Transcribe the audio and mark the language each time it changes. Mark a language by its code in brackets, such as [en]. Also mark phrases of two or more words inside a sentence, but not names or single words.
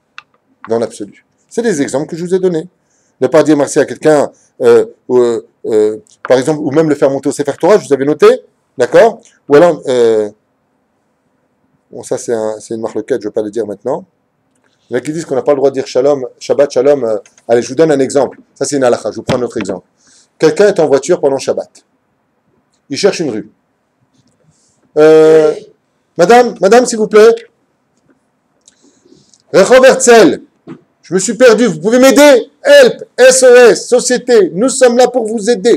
[fr] Dans l'absolu. C'est des exemples que je vous ai donnés. Ne pas dire merci à quelqu'un, par exemple, ou même le faire monter au Sefer Torah, je vous avais noté, d'accord? Ou alors, bon ça c'est une marloquette, je ne vais pas le dire maintenant. Il y en a qui disent qu'on n'a pas le droit de dire [he] שלום, שבת, שלום. [fr] Allez, je vous donne un exemple. Ça c'est une halakha, je vous prends un autre exemple. Quelqu'un est en voiture pendant Shabbat. Il cherche une rue. Madame, s'il vous plaît. [he] רחוב הרצל. [fr] Je me suis perdu, vous pouvez m'aider? Help, SOS, société, nous sommes là pour vous aider.